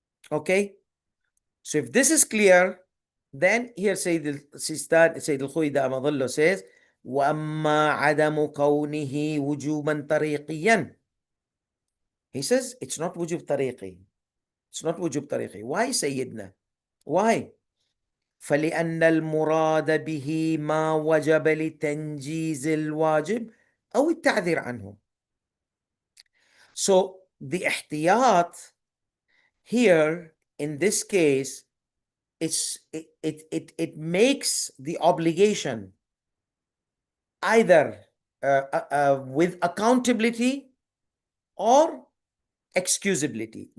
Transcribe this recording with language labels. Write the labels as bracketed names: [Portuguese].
[English] Okay, so if this is clear, then here Sayyid ALKHOEI Amadullah says, [Arabic] وَأَمَّا عَدَمُ كَوْنِهِ وُجُوبًا طَرِيقِيًّا. [English] He says it's not wujub tariqi. It's not wujub tariqi. Why, Sayyidina? Why? [Arabic] فَلِأَنَّ الْمُرَادَ بِهِ مَا وَجَبَ لِتَنْجِيزِ الْوَاجِبِ أو التعذير عنه. [English] So the ihtiyat here in this case, it makes the obligation either with accountability or excusability.